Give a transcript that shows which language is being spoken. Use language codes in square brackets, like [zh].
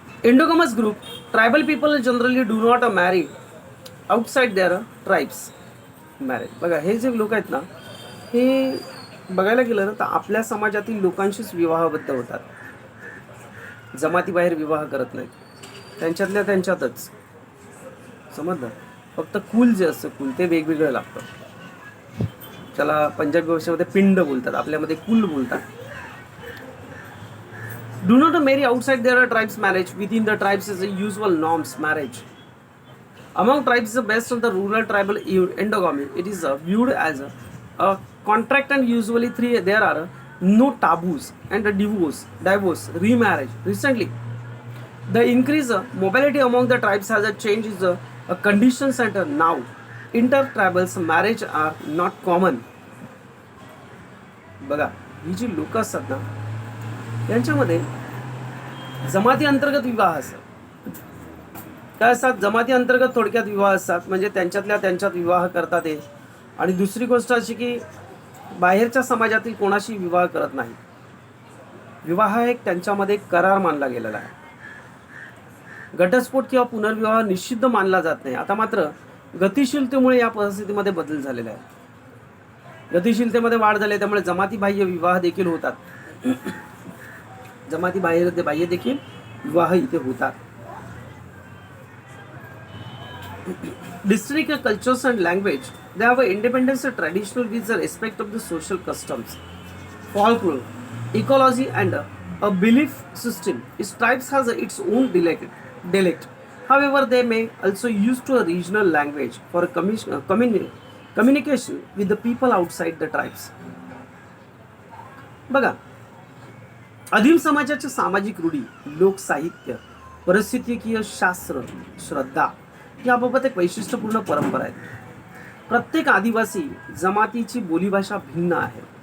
[en] Endogamous group, tribal people generally do not marry outside their tribes marriage. [mr] बघा हे जे लोक आहेत ना, हे बघायला गेलं ना तर आपल्या समाजातील लोकांशीच विवाहबद्ध होतात. जमातीबाहेर विवाह करत नाहीत, त्यांच्यातल्या त्यांच्यातच. समजलं? फक्त कुल जे असतं कुल ते वेगवेगळं लागतं. त्याला पंजाबी भाषेमध्ये पिंड बोलतात, आपल्यामध्ये कुल बोलतात. [en] Do not marry outside their tribes marriage. Within the tribes is a usual norms marriage. Among tribes the best of the rural tribal endogamy. It is viewed as a contract and usually there are no taboos and a divorce, remarriage. Recently, the increase mobility among the tribes has a change is a condition center now. Inter-tribals marriage are not common. [mr] बघा ही जी लोक असतात ना यांच्यामध्ये जमाती अंतर्गत विवाह असतात. काय असतात? जमाती अंतर्गत थोडक्यात विवाह असतात, म्हणजे त्यांच्यातल्या त्यांच्यात विवाह करतात ते. आणि दुसरी गोष्ट अशी की बाहेरच्या समाजातील कोणाशी विवाह करत नाही. विवाह एक त्यांच्यामध्ये करार मानला गेलेला आहे. घटस्फोट किंवा पुनर्विवाह निषिद्ध मानला जात नाही. आता मात्र गतिशीलतेमुळे या परिस्थितीमध्ये बदल झालेला आहे. गतिशीलतेमध्ये वाढ झाली, त्यामुळे जमाती बाह्य विवाह देखील होतात. जमाती बाह्य देखील विवाह इथे होतात. [en] Distinct cultures and language, they have an independence and traditional with the respect of the social customs, folklore, ecology and a belief system. Each tribe has its own dialect. However, they may also use to a regional language for communication with the people outside the tribes. [mr] बघा आदिम समाजाच्या सामाजिक रूढी, लोकसाहित्य, परिस्थितीकीय शास्त्र, श्रद्धा याबाबत एक वैशिष्ट्यपूर्ण परंपरा आहे. प्रत्येक आदिवासी जमातीची बोलीभाषा भिन्न आहे.